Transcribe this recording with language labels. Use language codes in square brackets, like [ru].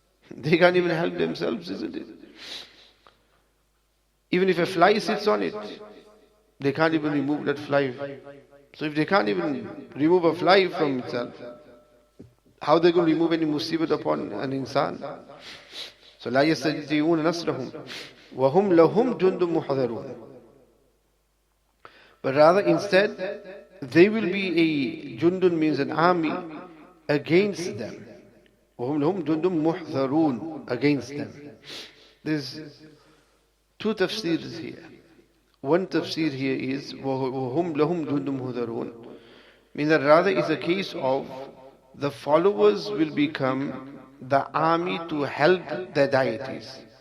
[en] They can't even help themselves, isn't it? Even if a fly sits on it, they can't even remove that fly. So if they can't even remove a fly from itself, how are they going to remove any musibat upon an insan? [ar] So لا يستطيعون نصرهم وهم لهم جند محضرون. [en] But rather instead, they will be a jundun, means an army against them. [ar] وهم لهم جند محضرون, [en] against them. There's two tafsirs here. One tafsir here is [ar] وَهُمْ لَهُمْ جُنْدٌ مُهْذَرُونَ, [en] meaning that rather is a case of the followers will become the army to help the deities.